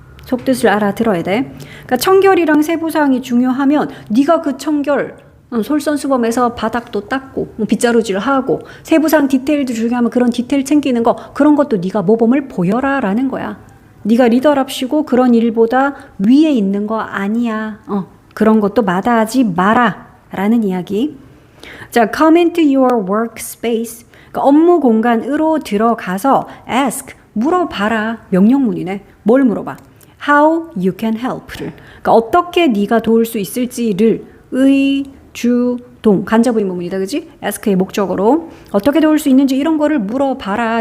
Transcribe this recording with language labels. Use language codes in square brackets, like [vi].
[ko] 속뜻을 알아들어야 돼. 그러니까 청결이랑 세부사항이 중요하면 네가 그 청결 솔선수범해서 바닥도 닦고 빗자루질 하고 세부사항 디테일도 중요하면 그런 디테일 챙기는 거 그런 것도 네가 모범을 보여라 라는 거야. 네가 리더랍시고 그런 일보다 위에 있는 거 아니야. 그런 것도 마다하지 마라 라는 이야기. [en] 자, come into your workspace. [ko] 그러니까 업무 공간으로 들어가서 ask, 물어봐라. 명령문이네. 뭘 물어봐? [en] How you can help [ko] 를. 그러니까 어떻게 네가 도울 수 있을지를 의, 주, 동. 간접 의문문이다. 그지? ask의 목적어로. 어떻게 도울 수 있는지 이런 거를 물어봐라.